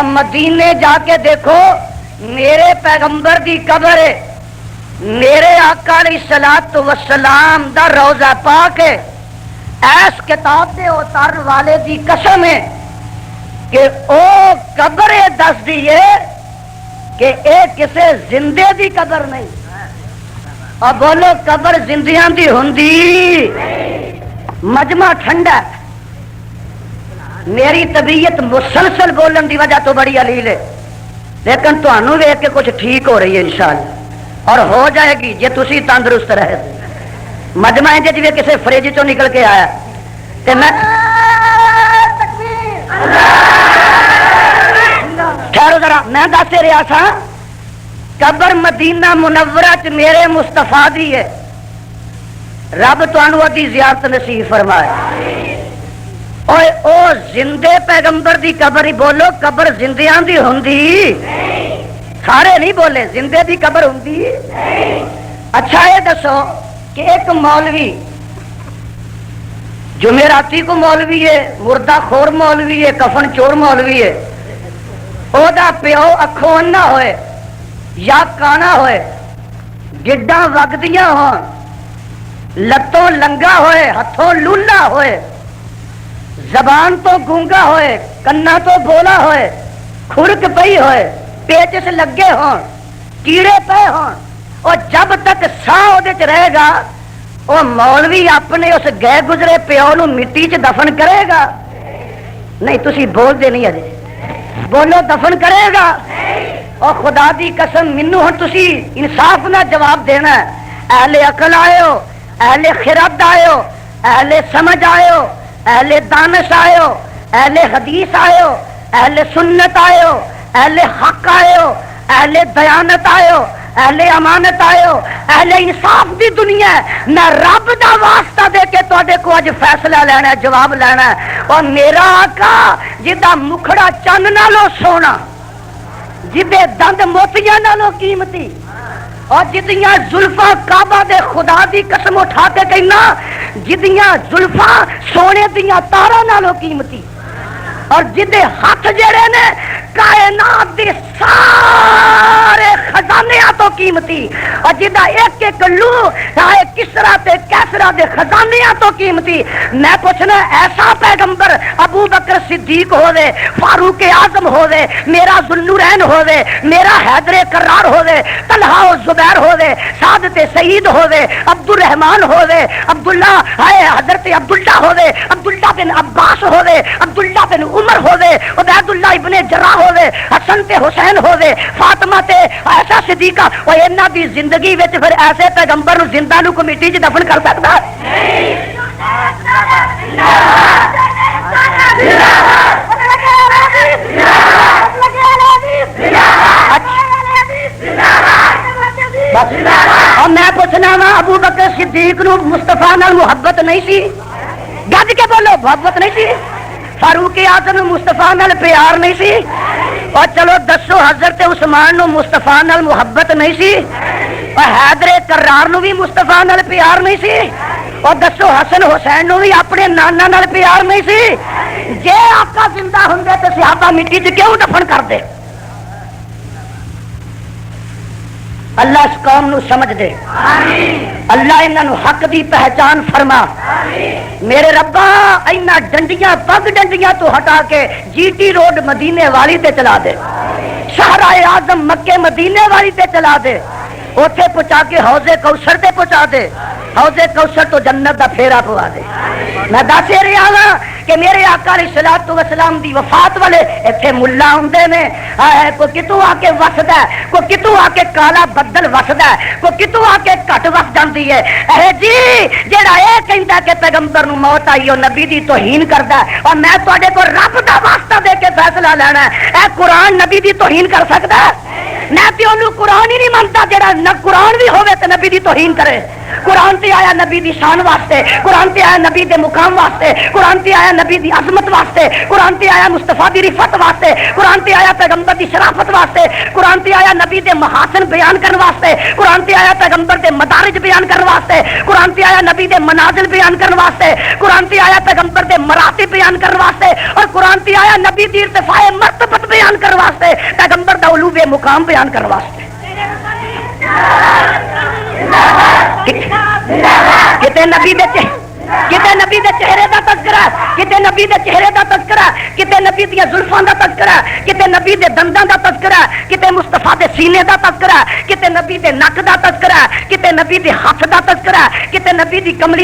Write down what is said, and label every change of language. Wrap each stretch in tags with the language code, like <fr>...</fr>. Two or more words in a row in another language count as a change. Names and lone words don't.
<pa>مدینے جا کے دیکھو میرے پیغمبر دی قبر ہے، میرے آقا</pa> <ar>علیہ الصلوۃ والسلام</ar> <pa>دا روضہ پاک ہے، ایس کتاب دے اتار والے دی قسم ہے کہ او قبر دس دیے کہ اے کسے زندے دی قبر نہیں، اور بولو قبر زندیاں دی ہوندی۔ مجمع ٹھنڈا ہے، میری طبیعت مسلسل بولن دی وجہ تو بڑی علیل ہے، لیکن تانوں ویکھ کے کچھ ٹھیک ہو رہی ہے</pa> <ar>انشاءاللہ،</ar> <pa>اور ہو جائے گی جے تسی تندرست رہے۔ مجمع ہے جی کسی فریج چوں نکل کے آیا تے میں ٹھہرو ذرا، میں دس رہا تھا قبر مدینہ منورہ چ میرے مصطفیٰ دی ہے، رب تانوں دی زیارت نصیب فرمائے۔ او زندے پیغمبر دی قبر ہی بولو، قبر زندیاں دی ہوندی، سارے نہیں بولے، زندے دی قبر ہوندی۔ اچھا یہ دسو کہ ایک مولوی جمعراتی کو مولوی ہے، مردہ خور مولوی ہے، کفن چور مولوی ہے، او دا پیو اکھوں انا ہوئے یا کانا ہوئے، گڈاں وگدیاں ہون، لتوں لنگا ہوئے، ہتھوں لولا ہوئے، زبان تو گونگا ہوئے، کنا تو بولا ہوئے، کھرک پئی ہوئے، پیچس لگے ہون، کیڑے پے ہون، اور جب تک ساہ وہ رہے گا وہ مولوی اپنے اس گئے گزرے پیو نو مٹی چ دفن کرے گا؟ نہیں، تسی بول دے نہیں اجے، بولو دفن کرے گا؟ اور خدا دی قسم مینوں ہن تسی انصاف نہ جواب دینا ہے۔ اہل عقل آئے ہو، اہل خرد آئے ہو، اہل سمجھ آئے ہو، اہل دانش آئے ہو، اہل حدیث آئے ہو، اہل سنت آئے ہو، اہل حق آئے ہو، اہل دیانت آئے ہو، اہل امانت آئے ہو، اہل انصاف دی دنیا ہے۔ میں رب دا واسطہ دے کے تواڈے کو اج فیصلہ لینا ہے، جواب لینا ہے۔ اور میرا آقا جدا مکھڑا چن نالوں سونا، جدے دند موتیاں نالوں قیمتی، اور جدیاں زلفاں کعبہ دے خدا دی قسم اٹھا کے کہنا جدیاں زلفاں سونے دیاں تاراں نالوں قیمتی، اور جدے ہاتھ جڑے نے کائنات دے سارے خزانیاں تو قیمتی، اور جدا ایک ایک لو ہے کسرا تے کیسرا دے خزانیاں تو قیمتی۔ میں پوچھنا ایسا پیغمبر ابو بکر صدیق ہوے، فاروق اعظم ہوے، میرا ذوالنورین ہوے، میرا حیدر کرار ہوے، طلحہ و زبیر ہوے، سعد تے سعید ہوے، عبد الرحمن ہوے، عبداللہ ہے حضرت عبداللہ ہوے، عبداللہ بن عباس ہوے، عبداللہ بن عمر ہوے، عبید اللہ ابن جراح ہوے، حسن تے حسین ہوے، فاطمہ تے عائشہ صدیقہ، اور انہاں دی زندگی وچ پھر ایسے پیغمبر نو زندہ نو کو مٹی چ دفن کر سکدا ہے؟ اور میں پوچھنا وا ابو بکر صدیق نو مصطفیٰ نال محبت نہیں سی؟ گج کے بولو، محبت نہیں سی؟ فاروق اعظم نو مصطفیٰ نال پیار نہیں سی؟ اور چلو دسو حضرت عثمان نو مصطفیٰ نال محبت نہیں سی؟ اور حیدر کرار نو بھی مصطفیٰ نال پیار نہیں سی؟ اور دسو حسن حسین نو بھی اپنے نانا نال پیار نہیں سی؟ جے آقا زندہ ہوندے تے صحابہ مٹی چ کیوں دفن کر دے؟ اللہ اس قوم نو سمجھ دے، اللہ انہاں نو حق دی پہچان فرما۔ میرے ربا اینا ڈنڈیاں پگ ڈنڈیاں تو ہٹا کے جی ٹی روڈ مدینے والی تے چلا دے، صحرائے اعظم مکے مدینے والی تے چلا دے، اوتھے پہنچا کے حوض کوثر تے پہنچا دے، حوض کوثر تو جنت دا پھیرا پوا دے۔ میں دس رہا ہاں کہ میرے آقا</pa> <ar>علیہ الصلوۃ والسلام</ar> <pa>دی وفات والے ایتھے ملا ہوندے نے، کوئی کتوں آ کے وسدا ہے، کوئی کتوں آ کے کالا بدل وسدا ہے، کوئی کتوں آ کے گھٹ وس جاندی ہے۔ اے جی جیڑا اے کہندا کہ پیغمبر نو موت آئی او نبی دی توہین کردا ہے، اور میں تواڈے کو رب دا واسطہ دے کے فیصلہ لینا ہے، اے قرآن نبی دی توہین کر سکدا ہے؟ میں تے اونوں قرآن ہی نہیں منتا جڑا نہ قرآن بھی ہوے تے نبی دی توہین کرے۔ قرآن تے آیا نبی دی شان واسطے، قرآن تے آیا نبی دے مقام واسطے، قرآن تے آیا نبی دی عظمت واسطے، قرآن تے آیا مصطفیٰ دی رفت واسطے، قرآن تے آیا پیغمبر دی شرافت واسطے، قرآن تے آیا نبی دے محاسن بیان کرنے واسطے، قرآن تے آیا پیغمبر دے مدارج بیان کرنے واسطے، قرآن تے آیا نبی دے منازل بیان کرنے واسطے، قرآن تے آیا پیغمبر دے مراتب بیان کرنے واسطے، اور قرآن تے آیا نبی دی ارتفاع مرتبت بیان کرنے واسطے، پیغمبر دا علو مقام بیان کرنے واسطے۔ کتے نبی کتے نبی دے چہرے دا تذکرہ، کتے نبی دے چہرے دا تذکرہ، کتے نبی دی زلفاں دا تذکرہ، کتے نبی دے دنداں دا تذکرہ، کتے مصطفیٰ دے سینے دا تذکرہ، کتے نبی دے نک دا تذکرہ، کتے نبی دے ہاتھ دا تذکرہ، کتے نبی دی کملی</pa>